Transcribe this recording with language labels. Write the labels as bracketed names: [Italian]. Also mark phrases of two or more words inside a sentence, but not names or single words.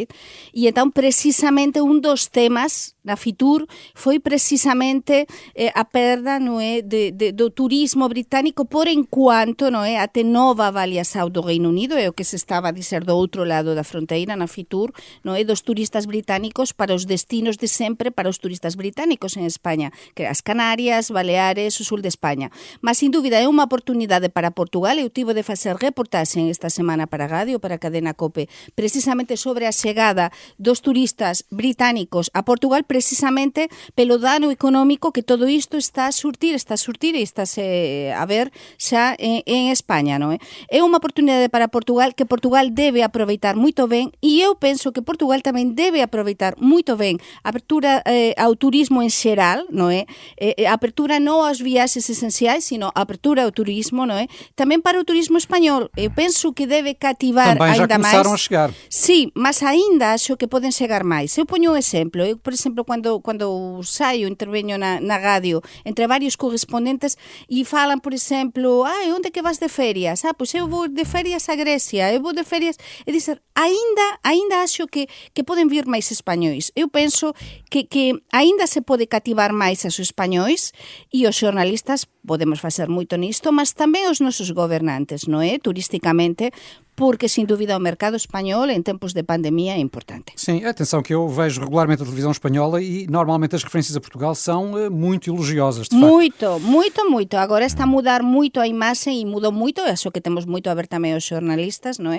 [Portuguese] E então precisamente um dos temas na Fitur foi precisamente a perda, não é, do turismo britânico por enquanto, não é, até nova avaliação do Reino Unido, é o que se estava a dizer do outro lado da fronteira, na Fitur, não é, dos turistas britânicos para os destinos de sempre para os turistas britânicos em Espanha, que as Canárias, Baleares, o sul de Espanha. Mas, sem dúvida, é uma oportunidade para Portugal. Eu tive de fazer reportagem esta semana para a rádio, para a cadena COPE, precisamente sobre a chegada dos turistas britânicos a Portugal, precisamente pelo dano económico que todo isto está a surtir e está a ver [Galician] xa en España, non é? É unha oportunidade para Portugal que Portugal debe aproveitar moito ben, e eu penso que Portugal tamén debe aproveitar moito ben a apertura ao turismo en xeral, non é? A apertura non aos viaxes esenciais, sino a apertura ao turismo, non é? Tamén para o turismo español. Eu penso que debe cativar [Portuguese] também [Galician] ainda máis. [Portuguese] Também já começaram a chegar. [Galician] Sí, mas ainda acho que poden chegar máis. Eu poño un exemplo. Eu, por exemplo, cando saio, interveño na radio entre varios correspondentes e falan, por exemplo, onde que vas de ferias? Pois eu vou de ferias a Grecia, eu vou de ferias... É dizer, ainda acho que poden vir máis españois. Eu penso que ainda se pode cativar máis aos españois, e os xornalistas podemos facer moito nisto, mas tamén os nosos gobernantes, non é? Turisticamente, [Portuguese] porque, sem dúvida, o mercado espanhol em tempos de pandemia é importante. Sim, atenção que eu vejo regularmente a televisão espanhola e normalmente as referências a Portugal são muito elogiosas, de facto. Muito. Agora está a mudar muito a imagem e mudou muito, acho que temos muito a ver também os jornalistas, não é?